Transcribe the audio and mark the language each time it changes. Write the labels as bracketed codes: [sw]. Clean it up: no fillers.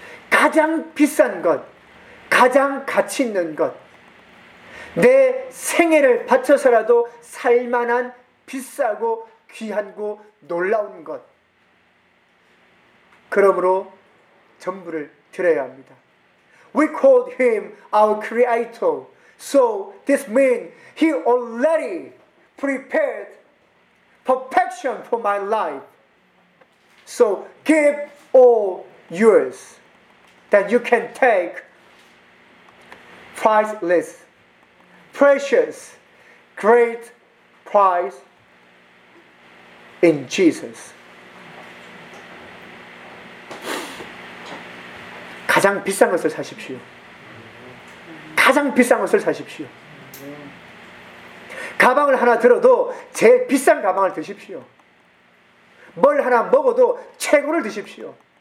[ko] 가장 비싼 것, 가장 가치 있는 것, 내 생애를 바쳐서라도 살만한 비싸고 귀한고 놀라운 것. 그러므로 전부를 드려야 합니다. [en] We called him our creator. So this means he already prepared perfection for my life. So give all yours that you can take priceless, precious, great price in Jesus. [ko] 가장 비싼 것을 사십시오. 가장 비싼 것을 사십시오. 가방을 하나 들어도 제일 비싼 가방을 드십시오. 뭘 하나 먹어도 최고를 드십시오.